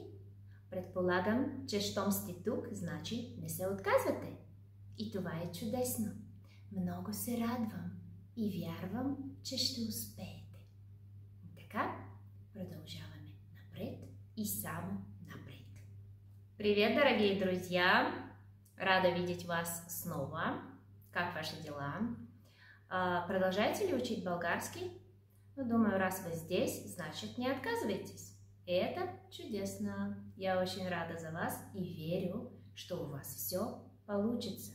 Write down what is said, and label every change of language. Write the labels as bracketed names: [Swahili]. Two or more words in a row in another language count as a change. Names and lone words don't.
[Bulgarian] Предполагам, че щом сте тук, значи не се отказвате. И това е чудесно. Много се радвам и вярвам, че ще успеете. Така, продължаваме напред и само напред. [Russian] Привет, дорогие друзья! Рада видеть вас снова. Как ваши дела? Продолжаете ли учить болгарский? Ну, думаю, раз вы здесь, значит, не отказывайтесь. И это чудесно. Я очень рада за вас и верю, что у вас все получится.